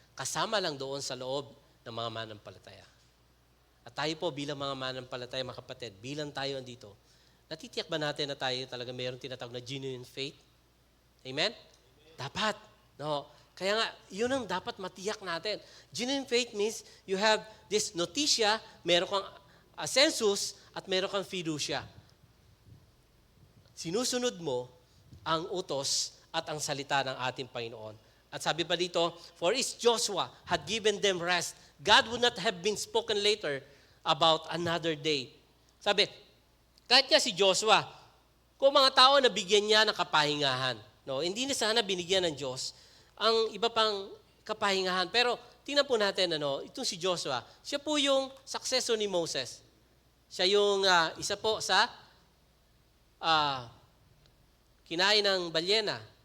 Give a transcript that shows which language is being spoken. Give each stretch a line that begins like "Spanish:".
Filipino: Kasama lang doon sa loob ng mga mananampalataya. At tayo po bilang mga mananampalataya, mga kapatid, bilang tayo andito, natitiyak ba natin na tayo talaga mayroong tinatawag na genuine faith? Amen? Dapat. No. Kaya nga, yun ang dapat matiyak natin.
English: Genuine faith means you have this
Filipino: noticia, meron kang census, at meron kang fiducia. Sinusunod mo ang utos at ang salita ng ating Panginoon. At sabi pa dito,
English: for if Joshua had given them rest, God would not have been spoken later about another day.
Filipino: Sabi, kahit nga si Joshua, kung mga tao na bigyan niya ng kapahingahan, no, hindi na sana binigyan ng Diyos ang iba pang kapahingahan. Pero tingnan po natin, itong si Joshua, siya po yung successor ni Moses. Siya yung isa po sa kinain ng balyena.